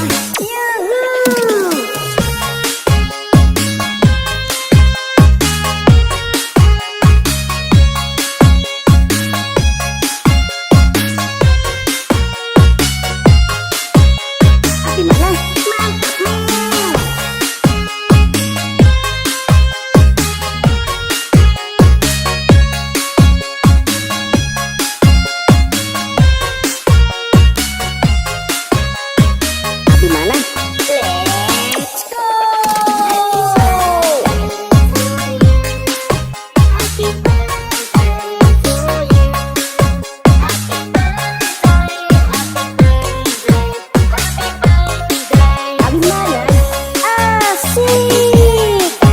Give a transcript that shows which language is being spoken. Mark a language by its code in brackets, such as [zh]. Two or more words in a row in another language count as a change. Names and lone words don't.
[id] Yuhu. Abi mana? Mantap. Abi mana? [en] Let's go. [id] Abi mana? Asik.